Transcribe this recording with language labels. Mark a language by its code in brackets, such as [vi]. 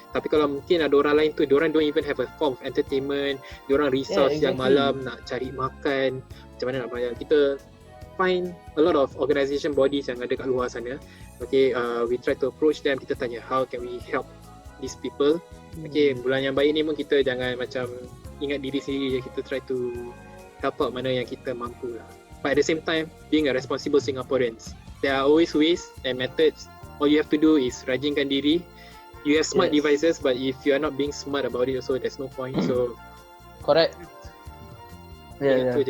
[ms] Tapi kalau mungkin ada orang lain tu, diorang [en] don't even have a form of entertainment. [ms] Diorang risau siang malam nak cari makan. Macam mana nak bayar. Kita [en] find a lot of organisation bodies [ms] yang ada kat luar sana. [en] Okay, we try to approach them. [ms] Kita tanya [en] how can we help these people. [ms] Okay, bulan yang baik ni pun kita jangan macam ingat diri sendiri je. Kita [en] try to help out [ms] mana yang kita mampu lah. [en] But at the same time, being a responsible Singaporeans, there are always ways and methods. All you have to do is [ms] rajinkan diri. [en] You have smart devices, but if you are not being smart about it also, there's no point. So correct. Yeah.